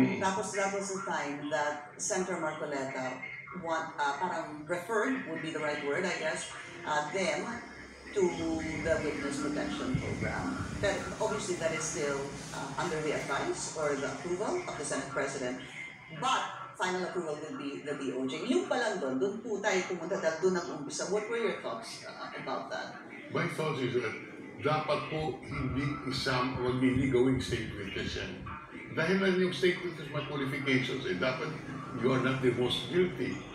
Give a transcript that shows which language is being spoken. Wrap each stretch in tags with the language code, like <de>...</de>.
<en>Tapos that was the time that Senator Marcoleta parang referred, would be the right word, I guess, them to the witness protection program. That obviously that is still under the advice or the approval of the Senate President, but final approval will be the DOJ.</en> <tl>Yung pa lang doon po tayo pumunta dahil doon ang umpisa.</tl> <en>What were your thoughts about that? My thoughts is that</en> <tl>dapat po hindi hindi gawing state witness yan. Dahil lang yung state witness may qualifications, dapat</tl> <en>you are not the most guilty.</en>